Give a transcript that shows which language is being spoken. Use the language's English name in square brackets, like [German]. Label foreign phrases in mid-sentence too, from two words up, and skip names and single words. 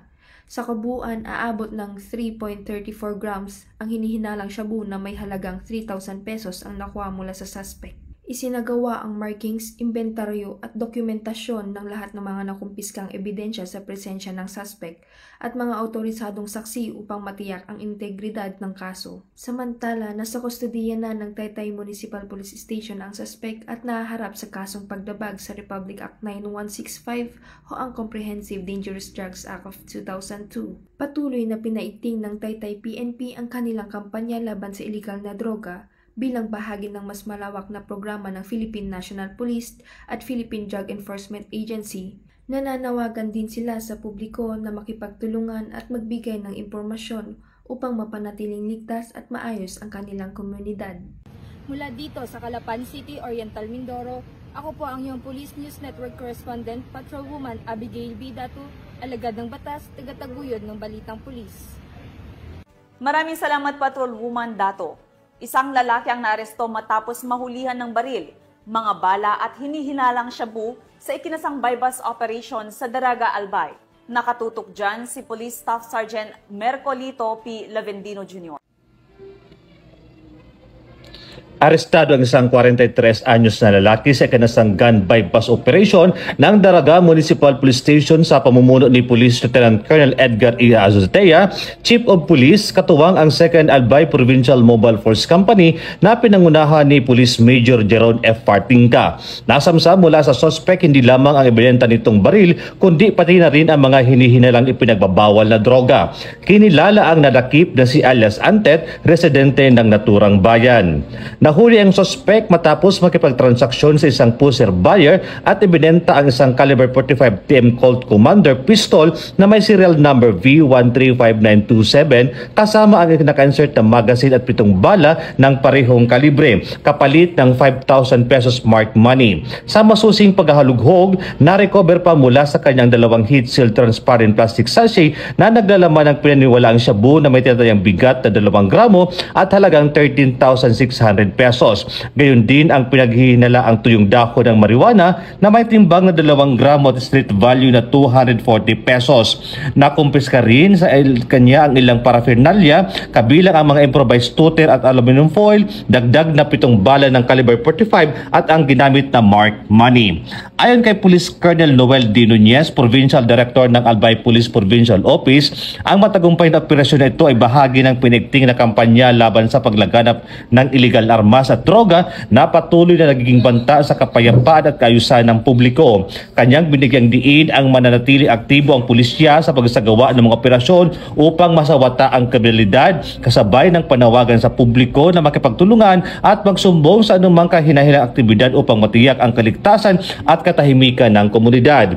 [Filipino] Sa kabuuan, aabot ng 3.34 grams ang hinihinalang shabu na may halagang 3,000 pesos ang nakuha mula sa suspect. Isinagawa ang markings, inventaryo at dokumentasyon ng lahat ng mga nakumpiskang ebidensya sa presensya ng suspect at mga autorisadong saksi upang matiyak ang integridad ng kaso. Samantala, nasa kustodiya na ng Taytay Municipal Police Station ang suspect at nahaharap sa kasong pagdabag sa Republic Act 9165 o ang Comprehensive Dangerous Drugs Act of 2002. Patuloy na pinaiting ng Taytay PNP ang kanilang kampanya laban sa illegal na droga bilang bahagi ng mas malawak na programa ng Philippine National Police at Philippine Drug Enforcement Agency. Nananawagan din sila sa publiko na makipagtulungan at magbigay ng impormasyon upang mapanatiling ligtas at maayos ang kanilang komunidad. Mula dito sa Calapan City, Oriental Mindoro, ako po ang iyong Police News Network Correspondent, Patrolwoman Abigail B. Dato, alagad ng batas, tagataguyod ng balitang pulis. Maraming salamat, Patrolwoman Dato. Isang lalaki ang naaresto matapos mahulihan ng baril, mga bala at hinihinalang shabu sa ikinasang [English] bypass operation [Filipino] sa Daraga, Albay. Nakatutok dyan si Police Staff Sergeant Mercolito P. Lavendino Jr. Arestado ang isang 43 anyos na lalaki sa ikinasang [English] gun bypass operation [Filipino] ng Daraga Municipal Police Station sa pamumuno ni Police Lieutenant Colonel Edgar E. Azotea, [English] Chief of Police, [Filipino] katuwang ang 2nd Albay Provincial Mobile Force Company na pinangunahan ni Police Major Jeron F. Partingka. Nasamsa mula sa suspect hindi lamang ang ebidensya nitong baril, kundi pati na rin ang mga hinihinalang ipinagbabawal na droga. Kinilala ang nadakip na si alias Antet, residente ng naturang bayan. Nahuli ang suspect matapos makipagtransaksyon sa isang [English] pusher buyer [Filipino] at ibinenta ang isang [English] caliber 45 TM Colt Commander pistol [Filipino] na may [English] serial number [Filipino] V135927 kasama ang naka-insert na magazine at 7 bala ng parehong kalibre, kapalit ng 5,000 pesos [English] marked money. [Filipino] Sa masusing paghahalughog, na-recover pa mula sa kanyang 2 [English] heat-sealed transparent plastic sachet [Filipino] na naglalaman ng pinaniwalaang shabu na may tinatayang bigat na 2 gramo at halagang 13,600 300 pesos. Gayon din ang pinaghihinala ang tuyong dahon ng marijuana na may timbang na 2 gramo at [English] street value [Filipino] na 240 pesos. Nakumpiska rin sa kanya ang ilang paraphernalia, kabilang ang mga [English] improvised tutor [Filipino] at [English] aluminum foil, [Filipino] dagdag na 7 bala ng caliber 45 at ang ginamit na marked money. Ayon kay Police Colonel Noel D. Nunez, [English] Provincial Director [Filipino] ng Albay Police Provincial Office, ang matagumpay na operasyon na ito ay bahagi ng pinigting na kampanya laban sa paglaganap ng illegal armas at droga na patuloy na nagiging banta sa kapayapaan at kaayusan ng publiko. Kanyang binigyang diin ang mananatili aktibo ang pulisya sa pagsagawa ng mga operasyon upang masawata ang kriminalidad, kasabay ng panawagan sa publiko na makipagtulungan at magsumbong sa anumang kahinahinang aktibidad upang matiyak ang kaligtasan at katahimikan ng komunidad.